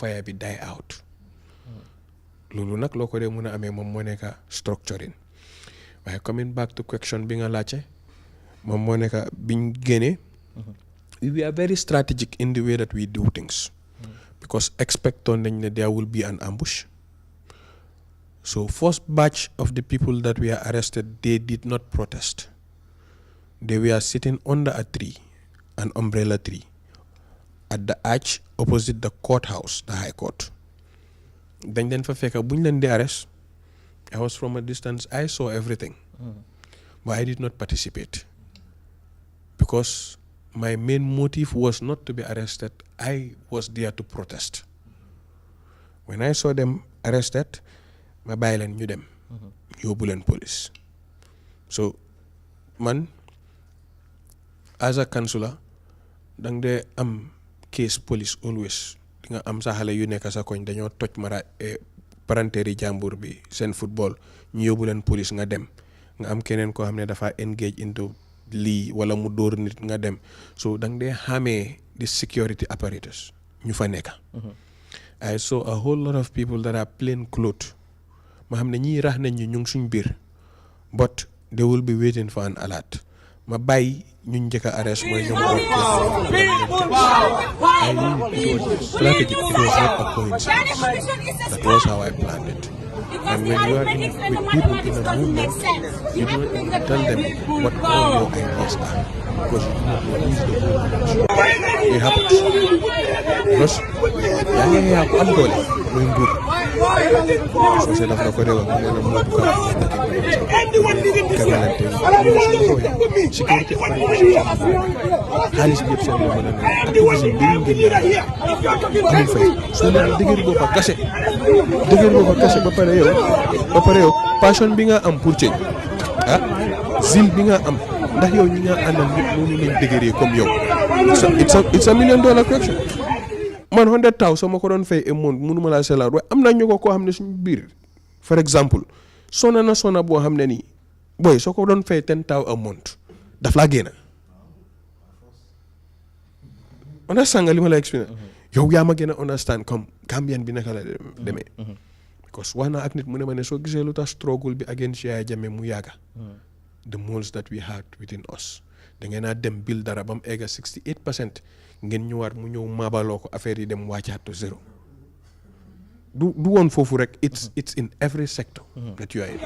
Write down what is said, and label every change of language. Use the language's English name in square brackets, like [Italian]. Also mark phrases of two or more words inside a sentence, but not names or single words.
[Wolof] fire bi [English] die out [Wolof] loolu nag loo ko dee mun a amee moom moo nekk structuring waaye [English] coming back to question [Wolof] bi nga laajte moom moo nekk biñ génnee [English] we are very strategic in the way that we do things because [Wolof] expectoon nañ ne [English] there will be an ambush. So first batch of the people that were arrested, they did not protest. They were sitting under a tree, an umbrella tree, at the arch opposite the courthouse, the High Court. Then [Wolof] fa fekka buñ leen di [English] arrest, I was from a distance, I saw everything. But I did not participate. Because my main motive was not to be arrested, I was there to protest. When I saw them arrested, [Wolof] ma bàyyi leen ñu dem yóbbu leen police. So man [English] as a councillor [Wolof] dang dee am case police always di nga am sa xale yu nekk sa koñ dañoo toj mara parenteeri jàmbur bi seen football ñu yóbbu leen police nga dem nga am keneen koo xam ne dafa [English] engage into [Wolof] lii wala mu dóor nit nga dem. So dang dee xamee [English] the security apparatus [Wolof] ñu fa nekk. [English] I saw a whole lot of people that are plain clothes. [Wolof] ma xam ne ñii rax nañ ñu ngi suñ biir [English] but they will be waiting for an alert [Wolof] ma bàyyi ñu njëkk a arrest mooy ñoom [English] it was strategic, it was not a coincidence. That was how I planned it. And when you are with people in a movement, you don't even tell them what all your ideas are because you do not know who is the movement. It happens. [Wolof] Because yaa ngi am doole muy nguur soo see daf la ko réewal mu ne la moo bugg a sécurité xaalis bi yëpp seen loxo la ne activisme bi ñu ngeen amul fay soo leen dëgër boppa kase ba pare yow passion bi nga am pour change zil bi nga am ndax yow ñi nga àndal nit noonu lañ dëgëree comme yow [English] it's a $1 million question. [Wolof] Man 100,000 soo ma ko doon fay month mënuma laa seelaat waaye am na ñu ko koo xam ne suñu biir [English] for example [Wolof] sona boo xam ne nii booy soo ko doon fay 10,000 [English] a month [Wolof] daf laa génn. understand nga li ma la expliqué yow yaa ma gën a understand comme Gambian bi naka la demee. because wax naa ak nit mu ne ma ne soo gisee lu tax struggle bi against Yaya Jammeh mu yàgga [English] the moles that we had within us [Wolof] da ngeen a dem bil dara ba mu egga 68% ngeen ñëwaat mu ñëw maabaloo ko affaire yi dem wàccaat [English] to zero [Wolof] du woon foofu rek [English] it's in every sector that you are in.